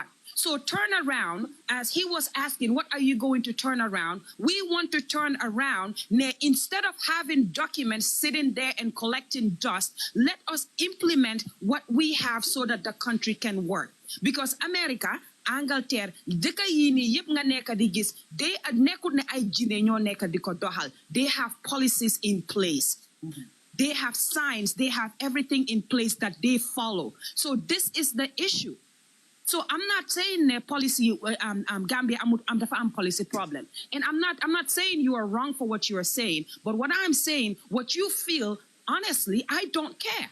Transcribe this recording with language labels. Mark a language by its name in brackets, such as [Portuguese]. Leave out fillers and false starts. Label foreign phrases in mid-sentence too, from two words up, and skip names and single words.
[English] So turn around, as he was asking, what are you going to turn around? We want to turn around. Instead of having documents sitting there and collecting dust, let us implement what we have so that the country can work. Because America, [Wolof] Angleterre, dëkk yi ni yëpp nga nekk di gis, they nekkut ne ay jine ñoo nekk di ko doxal. [English] They have policies in place. They have signs, they have everything in place that they follow. So this is the issue. So I'm not saying the policy Gambia am policy problem. And I'm not saying you are wrong for what you are saying, but what I'm saying, what you feel, honestly, I don't care.